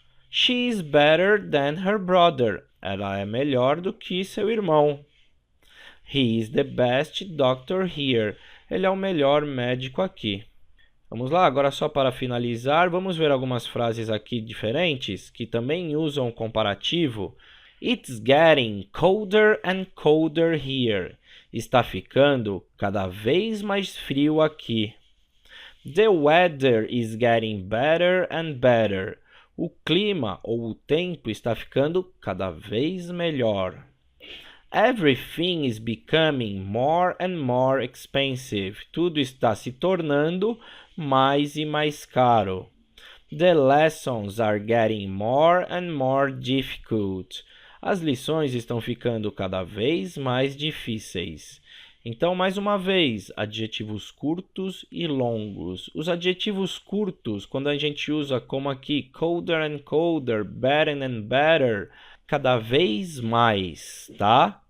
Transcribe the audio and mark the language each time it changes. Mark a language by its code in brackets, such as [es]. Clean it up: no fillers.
[en] She is better than her brother. [pt] Ela é melhor do que seu irmão. [en] He is the best doctor here. [pt] Ele é o melhor médico aqui. Vamos lá, agora só para finalizar, vamos ver algumas frases aqui diferentes que também usam comparativo. [en] It's getting colder and colder here. [pt] Está ficando cada vez mais frio aqui. [en] The weather is getting better and better. [pt] O clima ou o tempo está ficando cada vez melhor. [en] Everything is becoming more and more expensive. [pt] Tudo está se tornando mais e mais caro. [en] The lessons are getting more and more difficult. [pt] As lições estão ficando cada vez mais difíceis. Então, mais uma vez, adjetivos curtos e longos. Os adjetivos curtos, quando a gente usa como aqui, [en] colder and colder, better and better, [pt] cada vez mais, tá?